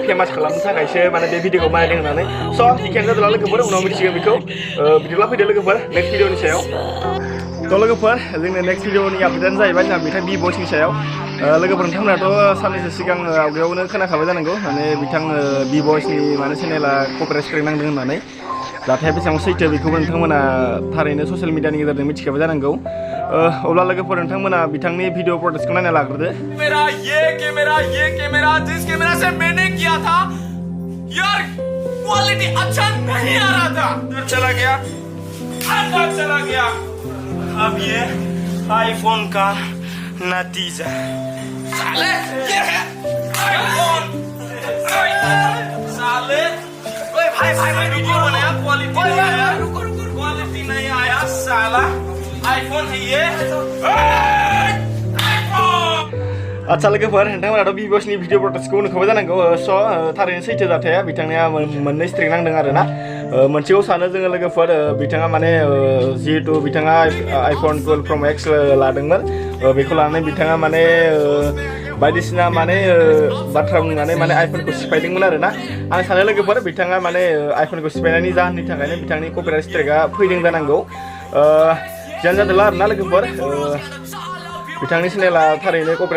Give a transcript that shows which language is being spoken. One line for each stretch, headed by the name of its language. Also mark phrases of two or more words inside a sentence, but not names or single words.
Bodo: फेमास खालामनो थाखायसो माने बे भिडिअखौ बानायदों होननानै स' जिखियानो जादोंला लोगोफोर उनाव मिथिसिगोन बेखौ बिदिब्ला फैदो लोगोफोर
English: next video
Bodo: सायाव थ' लोगोफोर जोंनि
English: next video
Bodo: आपडेटआनो जाहैबाय जोंहा बिथां बि बयसनि सायाव लोगोफोर नोंथांमोनाथ' साननैसो सिगां आवगायावनो खोनाखाबाय जानांगौ माने बिथां बि बयसनि माने चेनेला
English: copyright strike
Bodo: नांदों होननानै जाथाया बेसेबां सैथो बेखौबो नोंथांमोना थारैनो
English: social media
Bodo: गेजेरजों मिथिखाबाय जानांगौ अब्ला लोगोफोर नोंथांमोना बिथांनि
English: video protest
Bodo: नायना लाग्रोदो
Hindi: ये कैमरा जिस कैमरा से मैंने किया था यार क्वालिटी अच्छा नहीं आ रहा था अंदर चला गया अब ये आईफोन का नतीजा साले ये है आईफोन साले भाई वीडियो बनाया क्वालिटी नहीं आया क्वालिटी नहीं आया साला आईफोन है ये
Bodo: आच्छा लोगोफोर नोंथांमोनाथ' बि बयसनि
English: video protest
Bodo: नुखाबाय जानांगौ स' थारैनो सैथो जाथाया बिथांनिया मोननै स्ट्राइक नांदों आरोना मोनसेखौ सानो जोङो लोगोफोर बिथाङा माने जिहेतु बिथाङा आइफन 12 प्र मैक्स लादोंमोन बेखौ लानानै बिथाङा माने बायदिसिना माने बाथ्रा बुंनानै माने आइफनखौ सिफायदोंमोन आरोना आं सानो लोगोफोर बिथाङा माने आइफनखौ सिफायनायनि जाहोननि थाखायनो बिथांनि
English: copyright strike
Bodo: फैदों जानांगौ जियानो जादोंला आरोना लोगोफोर बिथांनि चेनेला थारैनो कपिराइट